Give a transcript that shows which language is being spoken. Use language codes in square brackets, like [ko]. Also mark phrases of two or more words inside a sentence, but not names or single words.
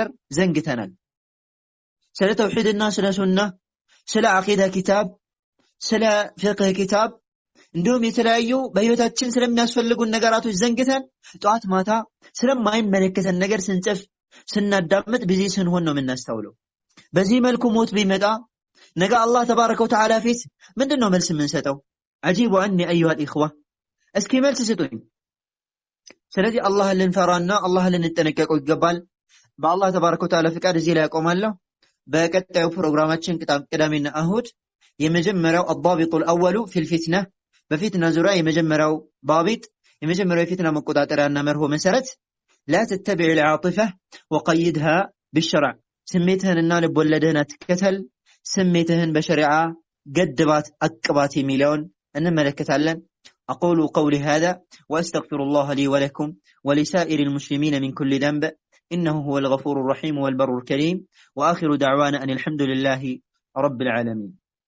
[am] ዘንግተናል። ስለ ተውሂድና ስለ ሱና ስለ አቂዳ ኪታብ ስለ ፍቅህ ኪታብ እንዲሁም የተለያዩ በህይወታችን ስለሚያስፈልጉን ነገራቶች ዘንግተን ጧት ማታ ስለማይመለከተን ነገር ስንጽፍ ስናዳምጥ ቢዚ ስንሆን ነው የምናስተውለው። በዚህ መልኩ ሞት ቢመጣ ነገ አላህ [ar] تبارك وتعالى [am] ፊት ምንድነው መልስ የምንሰጠው? [ar] أجيبوا عني أيها الإخوة [am] እስኪ መልስ ስጡኝ። ስለዚህ አላህን ልንፈራና አላህን ልንጠነቀቀው ይገባል። በአላህ [ar] تبارك وتعالى [am] ፍቃድ እዚህ ላይ ያቆማለሁ። በቀጣዩ ፕሮግራማችን ቅዳሜና እሁድ የመጀመሪያው [ar] الضابط الأول في الفتنة [am] በፊትና ዙሪያ የመጀመሪያው ضابط የመጀመሪያው የፊትና መቆጣጠሪያና መርሆ መሰረት [ar] لا تتبع العاطفة وقيدها بالشرع [am] ስሜትህንና ልቦለድህን አትከተል፣ ስሜትህን በሸሪዓ ገድባት አቅባት የሚለውን እንመለከታለን። [ar] أقول قولي هذا وأستغفر الله لي ولكم ولسائر المسلمين من كل ذنب إنه هو الغفور الرحيم والبر الكريم وآخر دعوانا أن الحمد لله رب العالمين.